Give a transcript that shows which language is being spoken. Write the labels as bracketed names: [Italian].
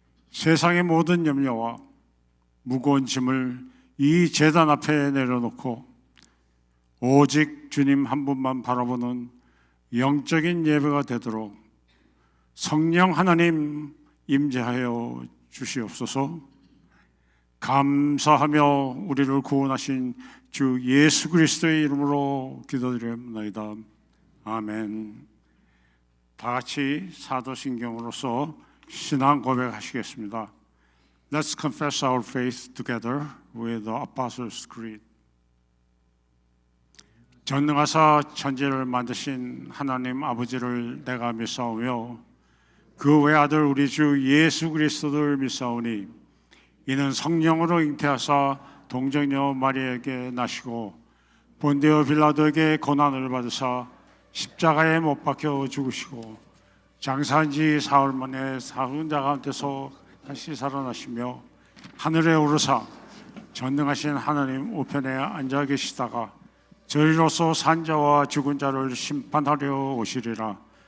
[Korean] 세상의 모든 염려와 무거운 짐을 이 제단 앞에 내려놓고 오직 주님 한 분만 바라보는 영적인 예배가 되도록 성령 하나님 임재하여 주시옵소서. 감사하며 우리를 구원하신 주 예수 그리스도의 이름으로 기도드립니다. 아멘. 다 같이 사도신경으로서 신앙 고백하시겠습니다. [English] Let's confess our faith together with the Apostles' Creed. [Korean] 전능하사 천지를 만드신 하나님 아버지를 내가 믿사오며 그 외아들 우리 주 예수 그리스도를 믿사오니 이는 성령으로 잉태하사 동정녀 마리아에게 나시고 본디오 빌라도에게 고난을 받으사 십자가에 못 박혀 죽으시고 장사한 지 사흘 만에 사흘 자 가운데서 다시 살아나시며 하늘에 오르사 전능하신 하나님 우편에 앉아 계시다가 저리로서 산 자와 죽은 자를 심판하려 오시리라.